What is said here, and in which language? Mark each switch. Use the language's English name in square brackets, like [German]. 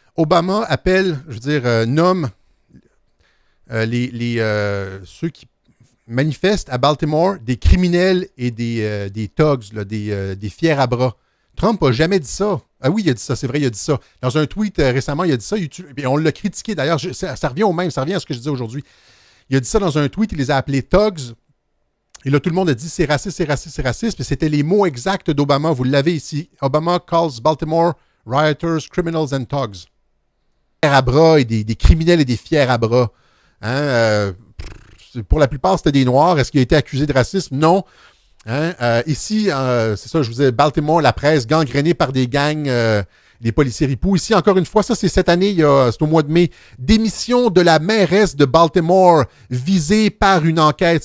[French] Obama appelle, je veux dire, nomme ceux qui manifestent à Baltimore des criminels et des thugs, là, des fiers à bras. Trump n'a jamais dit ça. Ah oui, il a dit ça, c'est vrai, il a dit ça. Dans un tweet récemment, il a dit ça. Et on l'a critiqué d'ailleurs. Ça revient au même, ça revient à ce que je disais aujourd'hui. Il a dit ça dans un tweet, il les a appelés thugs. Et là, tout le monde a dit c'est raciste, c'est raciste, c'est raciste. Mais c'était les mots exacts d'Obama. Vous l'avez ici. [English] Obama calls Baltimore rioters, criminals and thugs. [French] Fiers à bras et des criminels et des fiers à bras. Hein, pour la plupart, c'était des Noirs. Est-ce qu'il a été accusé de racisme? Non. Hein, ici, c'est ça, je vous disais, Baltimore, la presse gangrénée par des gangs, les policiers ripoux. Ici, encore une fois, ça, c'est cette année, c'est au mois de mai. Démission de la mairesse de Baltimore, visée par une enquête.